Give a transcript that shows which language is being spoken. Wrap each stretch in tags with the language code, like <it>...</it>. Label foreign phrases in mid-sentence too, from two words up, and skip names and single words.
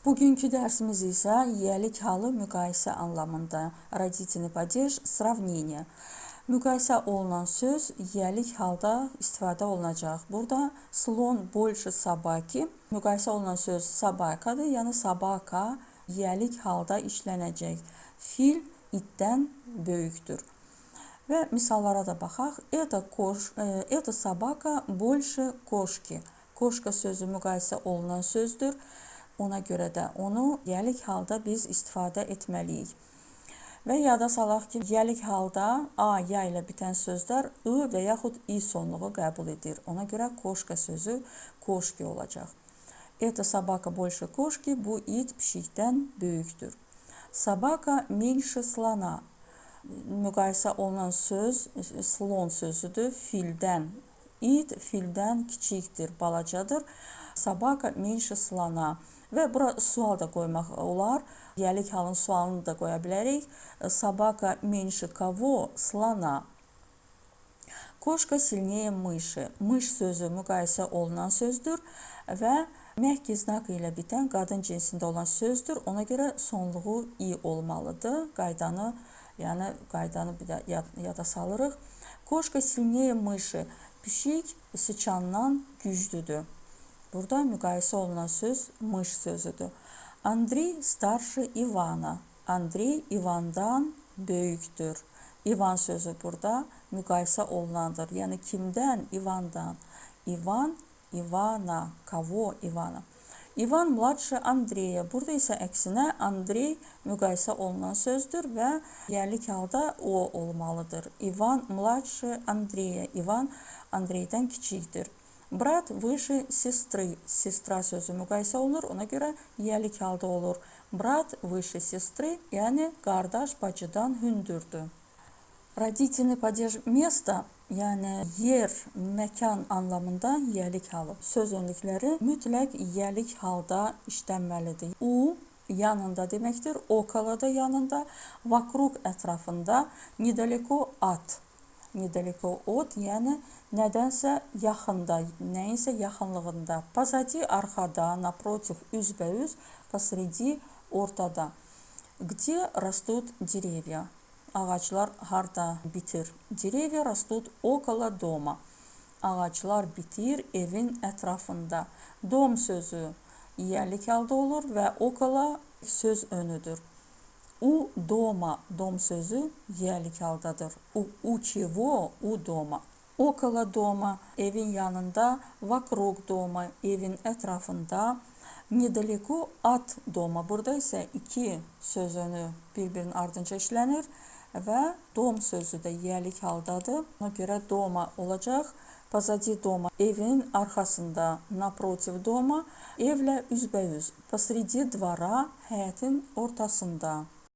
<az>Bugünkü dərsimiz isə yiyəlik halı müqayisə anlamında.</az> <ru>Родительный падеж, сравнение.</ru> <az>Müqayisə olunan söz yiyəlik halda istifadə olunacaq.</az> <ru>Burada slon больше собаки.</ru> <az>Müqayisə olunan söz собакаdır, yəni собака yiyəlik halda işlənəcək. Fil itdən böyükdür. Və misallara da baxaq.</az> <ru>Это собака больше кошки.</ru> <az>Koşka sözü müqayisə olunan sözdür. Ona görə də onu yiyəlik halda biz istifadə etməliyik. Və yada salaq ki, yiyəlik halda A, ya ilə bitən sözlər I və yaxud I sonluğu qəbul edir. Ona görə koşka sözü koşki olacaq.</az> <ru>Это собака больше кошки.</ru> <az>Bu it pişikdən böyükdür.</az> <ru>Собака меньше слона.</ru> <az>Müqayisə olunan söz slon sözüdür. Fildən. İt fildən kiçikdir, balacadır.</az> <ru>Собака меньше слона.</ru> <az>Və bura sual da qoymaq olar. Yiyəlik halın sualını da qoya bilərik.</az> <ru>Собака меньше кого? Слона. Кошка сильнее мыши.</ru> <az>Мыш sözü müqayisə olunan sözdür və</az> <ru>мягкий знак</ru> <az>ilə bitən qadın cinsində olan sözdür. Ona görə sonluğu i olmalıdır. Qaydanı bir də yada salırıq.</az> <ru>Кошка сильнее мыши.</ru> <az>Pişik sıçandan güclüdür. Burada müqayisə olunan söz mış sözüdür.</az> <ru>Andrey starше Ivana.</ru> <az>Andrey Ivandan böyükdür. Ivan sözü burada müqayisə olunandır. Yəni kimdən? Ivandan. Ivan, Ivana.</az> <ru>Кого? Ивана. Ivan mladше Andreya.</ru> <az>Burada isə əksinə Andrey müqayisə olunan sözdür və yiyəlik halda o olmalıdır.</az> <ru>Ivan mladше Andreya.</ru> <az>Ivan Andreydən kiçikdir.</az> <ru>Brat выше сестры.</ru> <az>Sestra sözü müqayisə olunur. Ona görə yiyəlik halda olur.</az> <ru>Brat выше сестры,</ru> <az>yəni qardaş bacıdan hündürdür.</az> <ru>Родительный падеж место,</ru> <az>yəni yer, məkan anlamında yiyəlik halı. Söz önlükləri mütləq yiyəlik halda işlənməlidir. U yanında deməkdir. Okolo da yanında.</az> <ru>Vokruq ətrafında. Недалеко от. Недалеко от,</ru> <az>yəni nədənsə yaxında, nəyinsə yaxınlığında. Позади arxada, naprotiv üzbəüz, посреди ortada.</az> <ru>Где rastut деревья?</ru> <az>Ağaclar harda bitir?</az> <ru>Деревья растут около дома.</ru> <az>Ağaclar bitir evin ətrafında. Dom sözü yiyəlik halda olur və okolo söz önüdür.</az> <ru>У дома,</ru> <az>dom sözü yiyəlik haldadır.</az> <ru>У чего? У дома. Около дома,</ru> <az>evin yanında.</az> <ru>Вокруг дома,</ru> <az>evin ətrafında.</az> <ru>Недалеко от дома.</ru> <az>Burada isə iki söz önü bir-birinin ardınca işlənir və dom sözü də yiyəlik haldadır. Ona görə дома olacaq.</az> <ru>Позади дома,</ru> <az>evin arxasında.</az> <ru>Напротив дома,</ru> <az>evlə üzbəüz.</az> <ru>Посреди двора,</ru> <az>həyətin ortasında.</az>